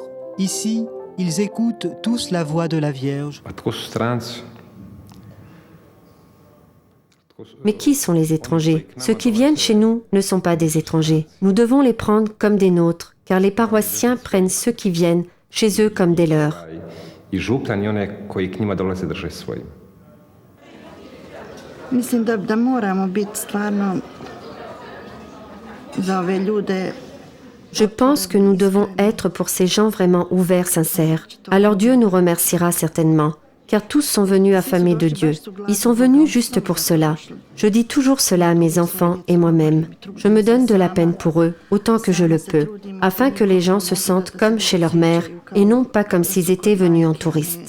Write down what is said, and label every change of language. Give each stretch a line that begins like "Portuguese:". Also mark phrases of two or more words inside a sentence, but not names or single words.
French: Ici, ils écoutent tous la voix de la Vierge. Mais qui sont les étrangers? Ceux qui viennent chez nous ne sont pas des étrangers. Nous devons les prendre comme des nôtres, car les paroissiens prennent ceux qui viennent chez eux comme des leurs.
Croatian: Mislim da moramo biti stvarno za ove ljude.
French: Je pense que nous devons être pour ces gens vraiment ouverts, sincères. Alors Dieu nous remerciera certainement, car tous sont venus affamés de Dieu. Ils sont venus juste pour cela. Je dis toujours cela à mes enfants et moi-même. Je me donne de la peine pour eux, autant que je le peux, afin que les gens se sentent comme chez leur mère et non pas comme s'ils étaient venus en touristes.